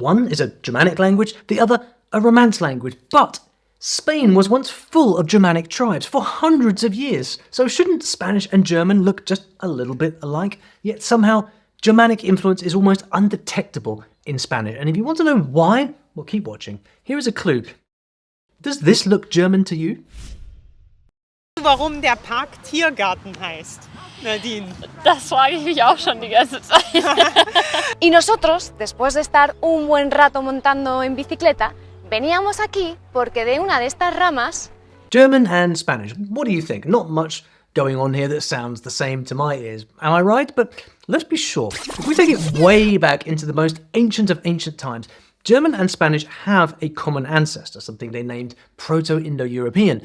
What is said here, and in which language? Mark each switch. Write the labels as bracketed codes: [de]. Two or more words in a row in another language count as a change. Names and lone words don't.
[en] One is a Germanic language, the other a Romance language. But Spain was once full of Germanic tribes for hundreds of years. So shouldn't Spanish and German look just a little bit alike? Yet somehow Germanic influence is almost undetectable in Spanish. And if you want to know why, well, keep watching. Here is a clue. Does this look German to you? [de] Warum der Park Tiergarten heißt, Nadine. Das frage ich mich auch schon die ganze Zeit. [es] Y nosotros, después de estar un buen rato montando en bicicleta, veníamos aquí porque de una de estas ramas... [en] German and Spanish. What do you think? Not much going on here that sounds the same to my ears. Am I right? But let's be sure. If we take it way back into the most ancient of ancient times, German and Spanish have a common ancestor, something they named Proto-Indo-European.